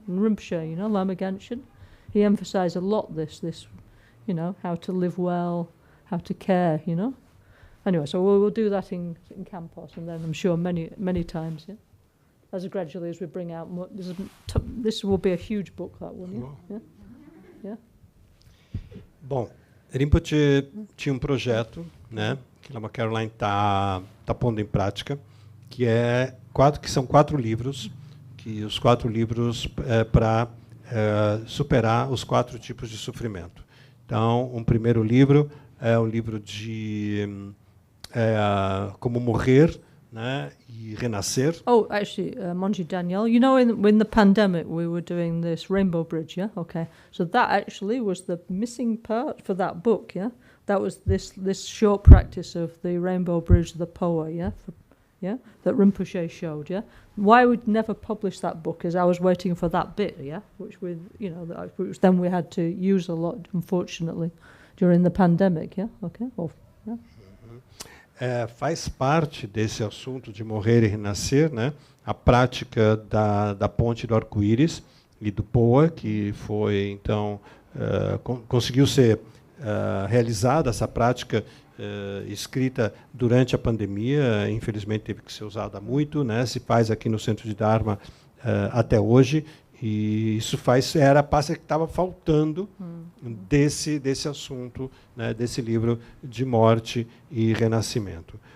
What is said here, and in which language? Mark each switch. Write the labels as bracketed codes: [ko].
[en] And Rinpoche, Lama Gangchen, he emphasized a lot this, how to live well, how to care, Anyway, so we'll do that in Campos, and then I'm sure many, many times, yeah? As gradually as we bring out more, this will be a huge book, that one, yeah? Yeah? Yeah? [pt] Bom, Rinpoche tinha um projeto, né, que Lama Caroline tá pondo em prática, que são 4 livros, que os 4 livros para superar os 4 tipos de sofrimento. Então, um primeiro livro é o livro de como morrer, né, e renascer. [en] Oh, actually, Monji Daniel, in the pandemic we were doing this Rainbow Bridge, yeah? Okay. So that actually was the missing part for that book, yeah? That was this short practice of the Rainbow Bridge, the Poa, yeah? That Rinpoche showed, yeah? Why we'd never published that book is I was waiting for that bit, yeah? Which then we had to use a lot, unfortunately, during the pandemic, yeah? Okay. Yeah. [pt] Faz parte desse assunto de morrer e renascer, né, a prática da ponte do arco-íris e do Poa, que foi, então, conseguiu ser realizada, essa prática escrita durante a pandemia, infelizmente teve que ser usada muito, né, se faz aqui no Centro de Dharma até hoje, e isso era a parte que estava faltando desse assunto, né, desse livro de morte e renascimento.